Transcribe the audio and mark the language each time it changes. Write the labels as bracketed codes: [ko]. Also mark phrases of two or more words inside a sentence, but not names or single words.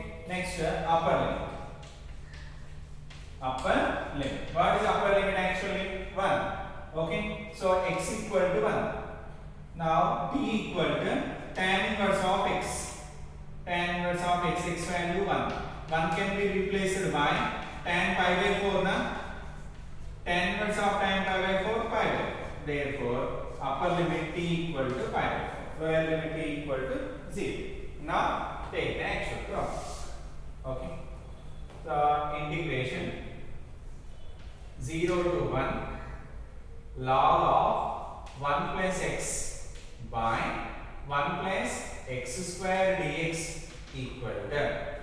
[en] Next, upper limit. Upper limit. What is upper limit actually? 1. Okay. So x equal to 1. Now t equal to tan inverse of x. Tan inverse of x, x value 1. 1 can be replaced by tan pi by 4 na. Tan inverse of tan pi by 4, pi by 4. Therefore, upper limit t equal to pi by 4. Lower limit t equal to 0. Now take the actual problem. Okay. So integration 0 to 1 log of 1 plus x by 1 plus x square dx equal to.